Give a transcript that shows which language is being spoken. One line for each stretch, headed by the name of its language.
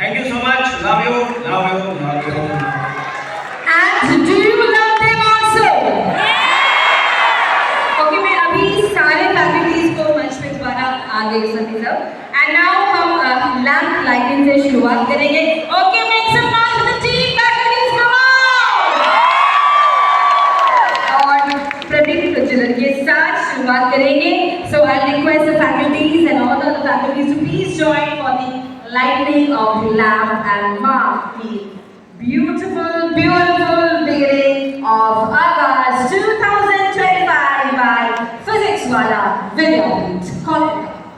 English: Thank you so much. Love you, love you, love you. And do you love them also?
Hindi: Okay, मैं अभी सारे faculties को मंच पे दोबारा आ गई सभी सब. And now हम लैंप लाइटिंग से शुरुआत करेंगे.
English: Okay, make some noise for the team faculties, come on!
Hindi: और प्रदीप प्रज्वलन के साथ शुरुआत करेंगे.
English: So I'll request the faculties and all the other faculties to please join for the lighting of the lamp and mark the beautiful beginning of August 2025 by Physics Wala Vidyapeeth Kolkata.